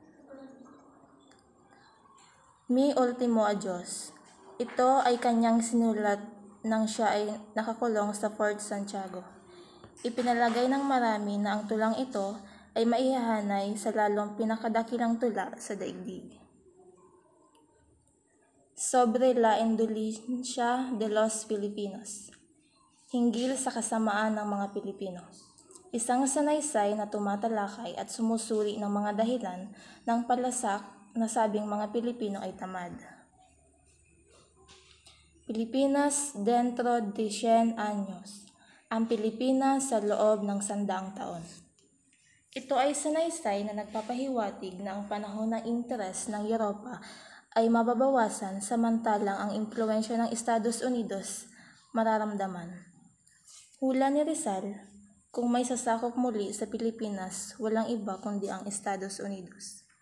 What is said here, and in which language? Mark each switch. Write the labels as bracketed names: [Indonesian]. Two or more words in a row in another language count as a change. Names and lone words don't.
[Spanish] Mi Ultimo Adios. [Filipino] Ito ay kanyang sinulat nang siya ay nakakulong sa Fort Santiago. Ipinalagay ng marami na ang tulang ito ay maihahanay sa lalong pinakadakilang tula sa daigdig. [Spanish] Sobre la indulgencia de los Filipinos. [Filipino] Hinggil sa kasamaan ng mga Pilipino. Isang sanaysay na tumatalakay at sumusuri ng mga dahilan ng palasak na sabing mga Pilipino ay tamad. [Spanish] Pilipinas dentro de 100 años. [Filipino] Ang Pilipinas sa loob ng 100 taon. Ito ay sanaysay na nagpapahiwatig na ang panahon ng interes ng Europa ay mababawasan samantalang ang impluwensya ng Estados Unidos mararamdaman. Hula ni Rizal, kung may sasakop muli sa Pilipinas, walang iba kundi ang Estados Unidos.